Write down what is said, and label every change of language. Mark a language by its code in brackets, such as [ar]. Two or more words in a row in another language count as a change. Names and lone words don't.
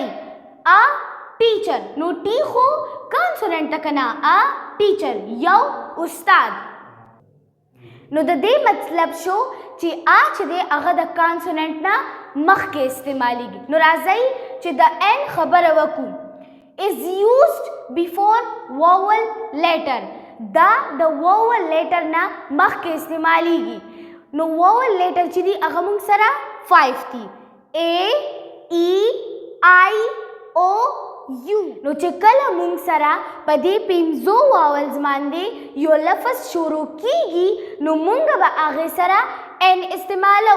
[en] a teacher [ps] نو ټی خو کانسوننت ته کنه [en] a teacher [ps] یو استاد. نو د دې مطلب شو چې ا چې دی هغه د کانسوننت نه مخکې استعمالیږي. نو راځئ چې د ان خبره وکړو. [en] is used before vowel letter. [ps] دا د [en] vowel letter [ps] نه مخکې استعمالیږي. نو [en] vowel letter [ps] چې دي هغه موږ سره 5 دي. [en] A E I O U. [ps] نو چې کله موږ سره په دې 5 واولز باندې یو لفظ شروع کیږي نو موږ به هغې سره ان استعمالو.